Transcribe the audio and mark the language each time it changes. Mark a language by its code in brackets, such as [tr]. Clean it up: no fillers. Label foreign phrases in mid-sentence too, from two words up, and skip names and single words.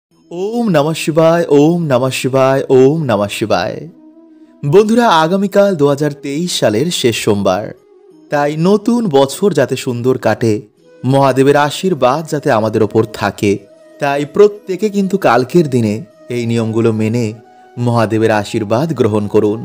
[sa] ओम नमः शिवाय ओम नमः शिवाय ओम नमः शिवाय। [bn] বন্ধুরা আগামীকাল 2023 সালের শেষ সোমবার, তাই নতুন বছর যাতে সুন্দর কাটে, মহাদেবের আশীর্বাদ যাতে আমাদের ওপর থাকে, তাই প্রত্যেকে কিন্তু কালকের দিনে এই নিয়মগুলো মেনে মহাদেবের আশীর্বাদ গ্রহণ করুন।